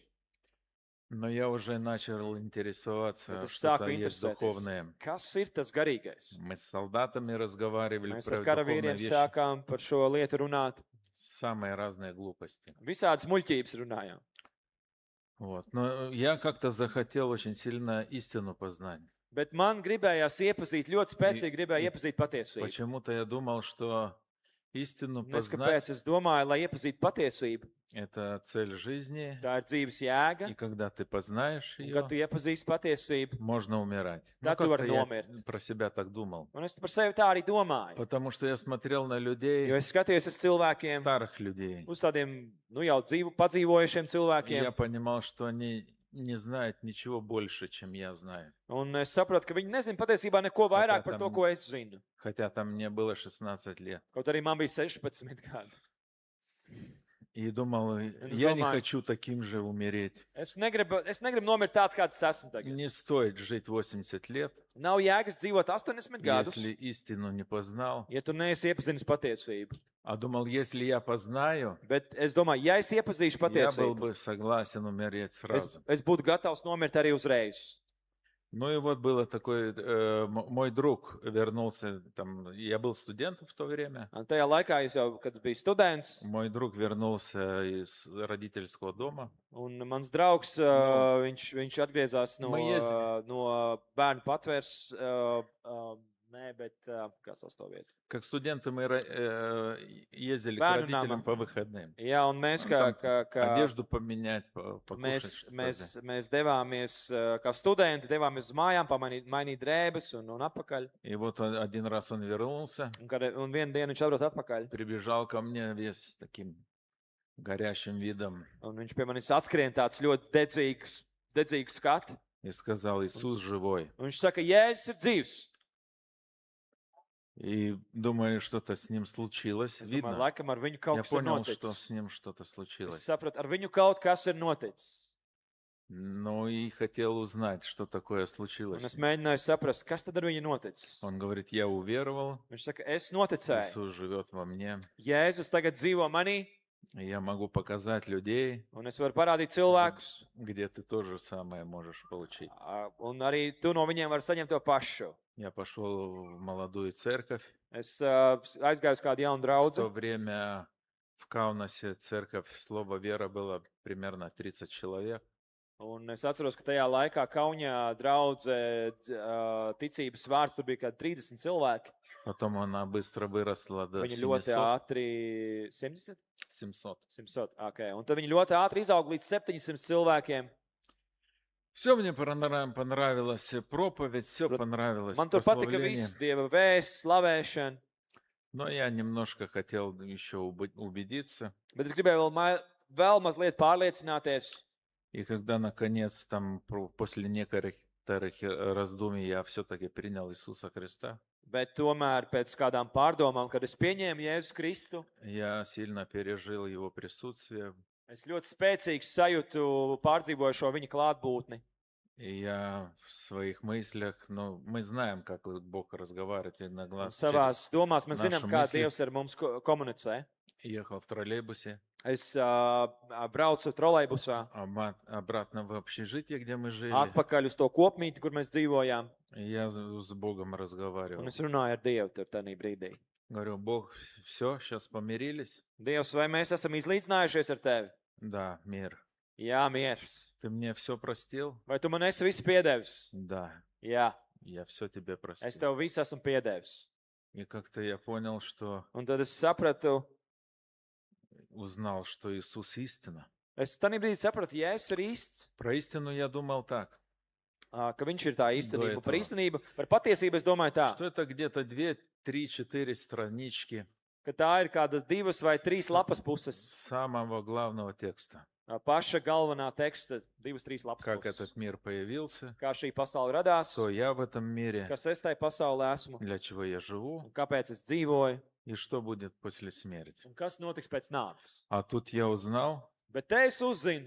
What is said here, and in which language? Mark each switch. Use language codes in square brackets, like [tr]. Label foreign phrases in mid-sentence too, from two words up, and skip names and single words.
[ru] Но я уже начал [lv] bet [ru] интересоваться, [lv] es [ru] что-то [lv] sāku [ru] есть [lv] interesēties. [ru] духовное. [lv] Kas ir tas garīgais? [ru] Мы с солдатами разговаривали [lv] Mēs [ru] про [lv] ar [ru] духовные [lv] karavīriem [ru] вещи. [lv] sākām par šo lietu runāt. [ru] Самые разные глупости. [lv] Visādas muļķības runājām. [ru] Вот. Но я как-то захотел очень сильно истину познать. [lv] Bet man gribējās iepazīt, ļoti spēcīgi gribēja iepazīt patiesību. [ru] Почему-то я думал, что истину [lv] Un es [ru] познать [lv] kāpēc es domāju, lai iepazītu patiesību. – [ru] это цель жизни. [lv] Tā ir dzīves jēga. [ru] И когда ты познаешь [lv] Un, [ru] ее, [lv] kad tu iepazīsti patiesību, [ru] можно умирать. Да, Ну, [lv] tu [ru] как-то [lv] vari [ru] я [lv] nomirt. [ru] про себя так думал. [lv] un es par sevi tā arī domāju. [ru] Потому что я смотрел на [lv] Jo [ru] людей, [lv] es skatījos uz cilvēkiem, [ru] старых людей. [lv] uz tādiem, nu jau padzīvojušiem [ru] И [lv] cilvēkiem, [ru] я понимал, что они не знают ничего больше, чем я знаю. [lv] un es saprotu, ka viņi nezina patiesībā neko vairāk par to, [ru] tam- [lv] ko es zinu. [ru] Хотя там мне было 16 лет. [lv] Kaut arī man bija 16 gadi. [ru] И думал, Это я не нормально. хочу таким же умереть. [lv] Es negribu nomirt tāds, kāds es esmu tagad. [ru] Не стоит жить 80 лет, [lv] Nav jēgas dzīvot 80 gadus, [ru] если истину не познал. [lv] ja tu neesi iepazinis patiesību. [ru] А думал, если я познаю, [lv] Bet es domāju, ja es iepazīšu [ru] я был [lv] patiesību, [ru] бы согласен умереть сразу. [lv] es būtu gatavs nomirt arī uzreiz. [ru] Ну и вот было такой, мой друг вернулся, там, я был студентом в то время, [lv] Un tajā laikā, es jau, kad biju students, [ru] мой друг вернулся из родительского дома. [lv] un mans draugs, viņš atgriezās no, [ru] Мы ездили. [lv] no bērnu patvērs, nē, bet kā sauc to vietu? [ru] Как студенты мы ездили к [lv] Bērnu [ru] родителям [lv] nama. [ru] по выходным. [lv] Jā, un mēs [ru] Ну, [lv] kā, [ru] там [lv] kā [ru] Одежду поменять, покушать. [lv] mēs, [ru] что-то. [lv] mēs devāmies, kā studenti, devāmies uz mājām, mainīt drēbes un atpakaļ. [ru] И вот один раз он вернулся, [lv] Un vienu dienu viņš atbrauc atpakaļ, [ru] прибежал ко мне весь таким горящим видом [lv] un viņš pie manis atskrien tāds ļoti dedzīgs skats. [ru] и сказал, Иисус живой. [lv] Un viņš saka, Jēzus ir dzīvs. [ru] И думаю, что-то с ним случилось. [lv] Es domāju, [ru] Видно. [lv] laikam ar viņu kaut [ru] Я [lv] kas ir [ru] понял, что [lv] noticis. [ru] с ним что-то [lv] Es [ru] случилось. [lv] sapratu, ar viņu kaut kas ir noticis. [ru] Ну и хотел узнать, что такое [lv] Un [ru] случилось. [lv] es mēģināju saprast, kas tad ar viņu noticis. [ru] Он говорит, я уверовал, [lv] Viņš saka, es noticēju. [ru] Иисус живет во мне. [lv] Jēzus tagad dzīvo manī, [ru] И я могу показать людей, [lv] un es varu parādīt cilvēkus, [ru] где ты то же самое можешь получить. [lv] un arī tu no viņiem vari saņemt to pašu. [ru] Я пошел в молодую церковь. [lv] Es aizgāju uz kādu jaunu [ru] В то [lv] draugu, [ru] время в Каунасе церковь Слово Вера было примерно 30 человек. [lv] un es atceros, ka tajā laikā Kaunijā draudze ticības vārds tur bija kādi 30 cilvēki. [ru] Потом она быстро выросла до [lv] Viņi ļoti [ru] 700. [lv] ātri 700? 700. 100, okay. Un tad viņi ļoti ātri izauga līdz 700 cilvēkiem. [ru] Все мне понравилось, проповедь, все [lv] Prot- [ru] понравилось, [lv] Man tur patika [ru] прославление. [lv] viss, Dieva vēsts, slavēšana, [ru] Но я немножко хотел еще убедиться. [lv] bet es gribēju vēl mazliet pārliecināties. [ru] И когда, наконец, там, после некоторых раздумий я все-таки принял Иисуса Христа, [lv] Bet tomēr pēc kādām pārdomām, kad es pieņēmu Jēzu Kristu, [ru] я сильно пережил Его присутствие. [lv] es ļoti spēcīgi sajūtu pārdzīvoju šo viņa klātbūtni. [ru] И я в своих мыслях, ну, мы знаем, как Бог разговаривает [lv] Un [ru] иногда. [lv] savās domās mēs [ru] našu [lv] zinām, kā [ru] мысли. [lv] Dievs ar mums komunicē. [ru] Ехал в троллейбусе, [lv] Es braucu trolejbusā, [ru] обратно в общежитие, где мы жили. [lv] atpakaļ uz to kopmīti, kur mēs dzīvojām, [ru] И я с Богом разговаривал. [lv] un es runāju ar Dievu tur tajā brīdī. [ru] Говорю, Бог, все, сейчас помирились? [lv] Dievs, vai mēs esam izlīdzinājušies ar tevi? [ru] Да, мир. [lv] Jā, miers. [ru] Ты мне все простил? [lv] Vai tu man esi visu piedevis? [ru] Да, [lv] Jā, [ru] я все тебе [lv] es [ru] простил. [lv] tev visu esmu piedevis. [ru] И как-то я понял, что [lv] Un tad es sapratu, [ru] узнал, что Иисус истина. [lv] es tanī brīdī sapratu, ja es ir īsts, [ru] Про истину я думал так, [lv] ka viņš ir tā īstenība. [ru] Do [lv] Par [ru] этого. [lv] īstenību, par patiesību es domāju tā, [ru] что это где-то 2, 3, 4 странички [lv] ka tā ir kādas 2 vai 3 lapas puses. [ru] самого главного текста. [lv] Paša galvenā teksta 2-3 lapas [ru] Как [lv] puses. [ru] этот мир появился, [lv] Kā šī pasaule radās, [ru] кто я в этом мире, [lv] kas es tai pasaulē esmu, [ru] для чего я живу [lv] un kāpēc es dzīvoju, [ru] и что будет после смерти. [lv] un kas notiks pēc nāves. [ru] А тут я узнал, [lv] Bet te es uzzinu,